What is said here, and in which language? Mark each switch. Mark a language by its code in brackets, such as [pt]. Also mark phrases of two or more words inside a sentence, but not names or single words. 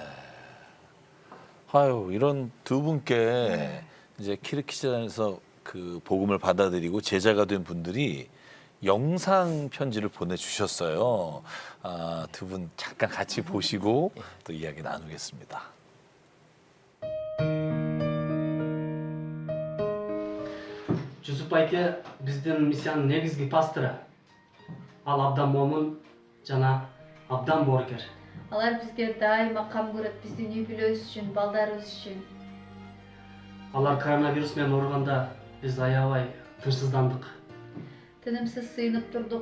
[ko] 아유, 이런 두 분께 이제 키르기스탄에서 그 복음을 받아들이고 제자가 된 분들이 영상 편지를 보내주셨어요. 두 분 잠깐 같이 보시고 또 이야기 나누겠습니다. [kk] Жүсіп байке біздің миссияның негізгі пасторы. [ky] Ал Абдан Момын жана Абдан Боргер. Алар бизге дайыма кам көрөт биздин үй бүлөбүз үчүн, балдарыбыз үчүн. Алар коронавирус менен ооруганда Biz аябай тынчсыздандык. Тынымсыз сыйынып турдук.